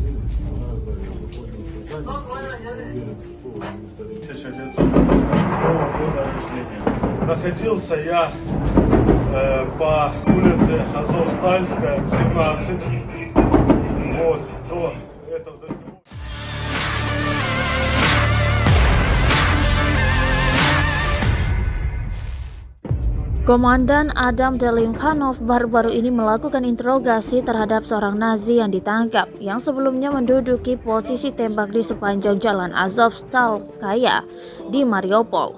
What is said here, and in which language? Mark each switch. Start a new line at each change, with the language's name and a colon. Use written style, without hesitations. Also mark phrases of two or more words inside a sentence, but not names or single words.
Russian: Года рождения. Находился я по улице Азовстальская, 17. Вот, до этого до зимы.
Indonesian: Komandan Adam Delimkhanov baru-baru ini melakukan interogasi terhadap seorang Nazi yang ditangkap yang sebelumnya menduduki posisi tembak di sepanjang jalan Azovstalskaya di Mariupol.